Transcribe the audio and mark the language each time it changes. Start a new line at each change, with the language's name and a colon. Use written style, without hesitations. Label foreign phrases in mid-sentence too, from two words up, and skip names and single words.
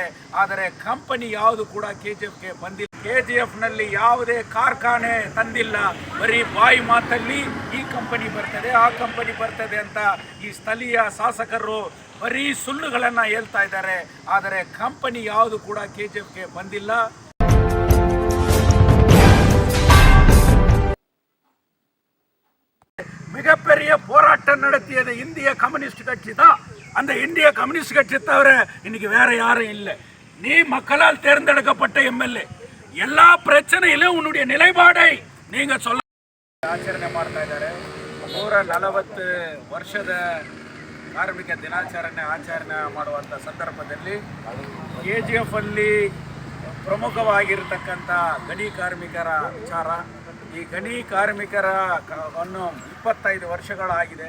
Kannada: ಆದರೆ ಕಂಪನಿ ಯಾವುದು ಕೂಡ KGFಗೆ ಬಂದಿಲ್ಲ. KGFನಲ್ಲಿ ಯಾವುದೇ ಕಾರ್ಖಾನೆ ತಂದಿಲ್ಲ. ಬರೀ ಬಾಯಿ ಮಾತಲ್ಲಿ ಈ ಕಂಪನಿ ಬರ್ತದೆ ಆ ಕಂಪನಿ ಬರ್ತದೆ ಅಂತ ಈ ಸ್ಥಳೀಯ ಶಾಸಕರು ಬರೀ ಸುಳ್ಳುಗಳನ್ನು ಹೇಳ್ತಾ ಇದ್ದಾರೆ. ಆದರೆ ಕಂಪನಿ ಯಾವುದು ಕೂಡ KGFಗೆ ಬಂದಿಲ್ಲ.
Tamil: மிகப்பெரிய போராட்டம் நடத்தியது இந்திய கம்யூனிஸ்ட் கட்சி தான். அந்த இந்திய கம்யூனிஸ்ட் கட்சி தவிர இன்னைக்கு வேற யாரும் இல்லை. நீ மக்களால் தேர்ந்தெடுக்கப்பட்ட MLA. எல்லா பிரச்சனையிலும் உன்னுடைய நிலைப்பாடை நீங்க சொல்ல
Kannada: ಆಚರಣೆ ಮಾಡ್ತಾ ಇದ್ದಾರೆ. 140 ವರ್ಷದ ಕಾರ್ಮಿಕ ದಿನಾಚರಣೆ ಆಚರಣೆ ಮಾಡುವಂಥ ಸಂದರ್ಭದಲ್ಲಿ KGF ಅಲ್ಲಿ ಪ್ರಮುಖವಾಗಿರತಕ್ಕಂಥ ಗಣಿ ಕಾರ್ಮಿಕರ ವಿಚಾರ. ಈ ಗಣಿ ಕಾರ್ಮಿಕರನ್ನು 25 ವರ್ಷಗಳಾಗಿದೆ.